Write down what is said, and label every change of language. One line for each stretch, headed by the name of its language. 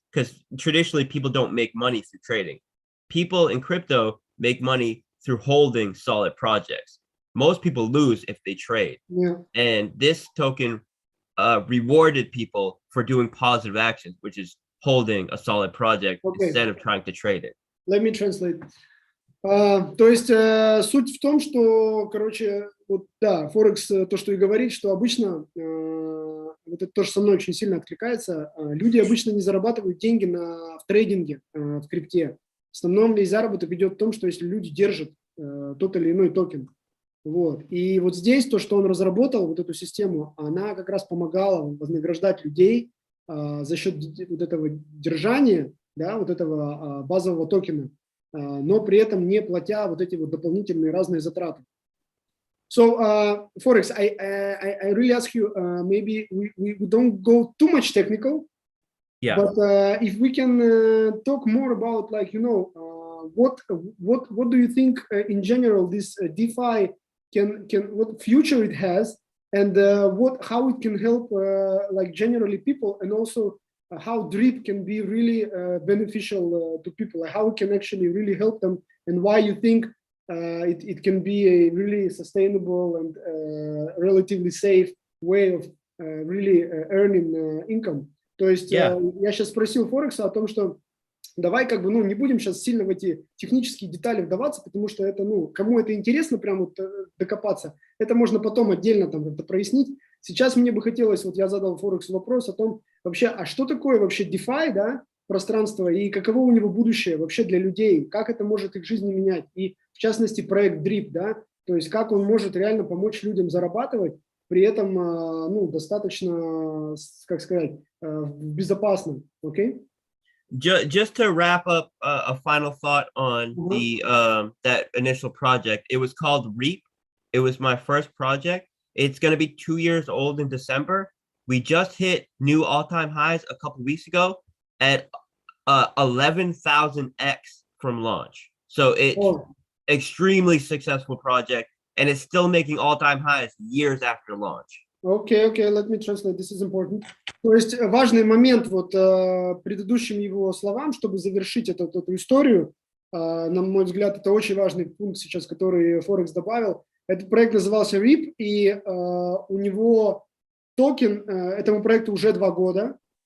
English: Because traditionally people don't make money through trading. People in crypto make money through holding solid projects. Most people lose if they trade. Yeah. And this token rewarded people for doing positive actions, which is holding a solid project instead of trying to trade it. Let me translate.
Russian: То есть суть в том, что, короче, вот да, Форекс то, что и говорит, что обычно, вот это тоже со мной очень сильно откликается, люди обычно не зарабатывают деньги в трейдинге, в крипте. В основном весь заработок идет в том, что если люди держат тот или иной токен. Вот. И вот здесь то, что он разработал, вот эту систему, она как раз помогала вознаграждать людей за счет вот этого держания, да, вот этого базового токена, но при этом не платя вот эти вот дополнительные разные затраты.
English: So, Forex, I really ask you, maybe we don't go too much technical, yeah. But if we can talk more about, like, you know, what do you think in general this DeFi can what future it has, and how it can help like generally people, and also how drip can be really beneficial to people, like how it can actually really help them, and why you think it can be a really sustainable and relatively safe way of really earning income.
Russian: То есть я сейчас спросил Форекса о том, что давай как бы, ну, не будем сейчас сильно в эти технические детали вдаваться, потому что это, ну, кому это интересно прям вот докопаться, это можно потом отдельно там как-то прояснить. Сейчас мне бы хотелось, вот я задал Форексу вопрос о том вообще, а что такое вообще DeFi, да, пространство, и каково у него будущее вообще для людей, как это может их жизни менять, и в частности проект DRIP, да, то есть как он может реально помочь людям зарабатывать, при этом, ну, достаточно, как сказать, безопасно, окей?
English: Just to wrap up a final thought on the that initial project, it was called REAP. It was my first project. It's going to be 2 years old in December. we just hit new all-time highs a couple weeks ago at 11,000x from launch. So it's extremely successful project, and it's still making all-time highs years after launch. Okay, let me translate. This is important.
Russian: То есть важный момент вот предыдущим его словам, чтобы завершить эту историю. На мой взгляд, это очень важный пункт сейчас, который Forex добавил. Этот проект назывался RIP, и у него токен, этому проекту уже 2 года.